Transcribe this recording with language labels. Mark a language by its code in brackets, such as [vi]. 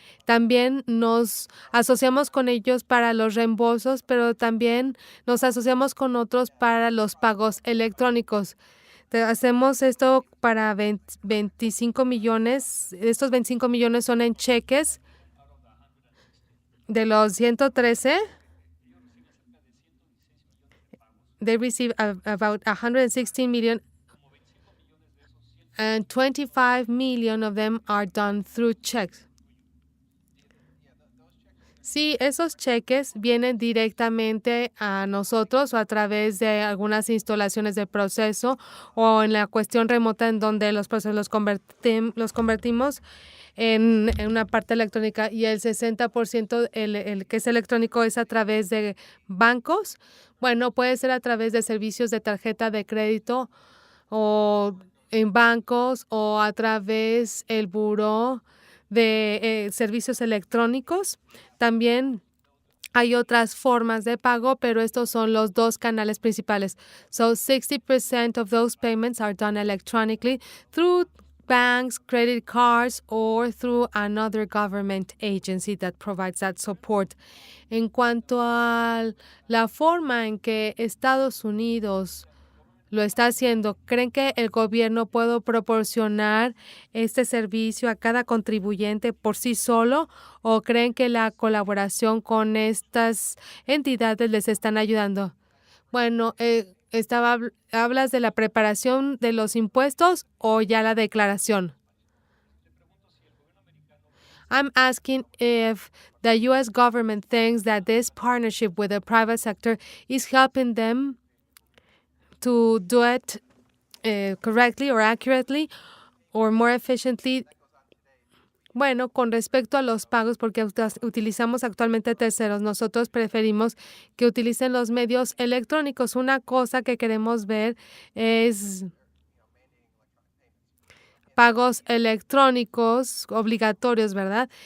[es] También nos asociamos con ellos para los reembolsos, pero también nos asociamos con otros para los pagos electrónicos. Hacemos esto para 25 millones. Estos 25 millones son en cheques. De los 113, [en] they receive about 116 million, and 25 million of them are done through checks. [es] Sí, esos cheques vienen directamente a nosotros o a través de algunas instalaciones de proceso o en la cuestión remota en donde los procesos los convertimos en una parte electrónica y el 60% el que es electrónico es a través de bancos. Bueno, puede ser a través de servicios de tarjeta de crédito o en bancos o a través del buró de servicios electrónicos. También hay otras formas de pago, pero estos son los dos canales principales. [en] So 60% of those payments are done electronically through banks, credit cards, or through another government agency that provides that support. [es] En cuanto a la forma en que Estados Unidos lo está haciendo, ¿creen que el gobierno puede proporcionar este servicio a cada contribuyente por sí solo o creen que la colaboración con estas entidades les están ayudando? Bueno, ¿hablas de la preparación de los impuestos o ya la declaración? [en] I'm asking if the U.S. government thinks that this partnership with the private sector is helping them to do it correctly or accurately or more efficiently. [es] Bueno, con respecto a los pagos, porque utilizamos actualmente terceros, nosotros preferimos que utilicen los medios electrónicos. Una cosa que queremos ver es pagos electrónicos obligatorios, ¿verdad?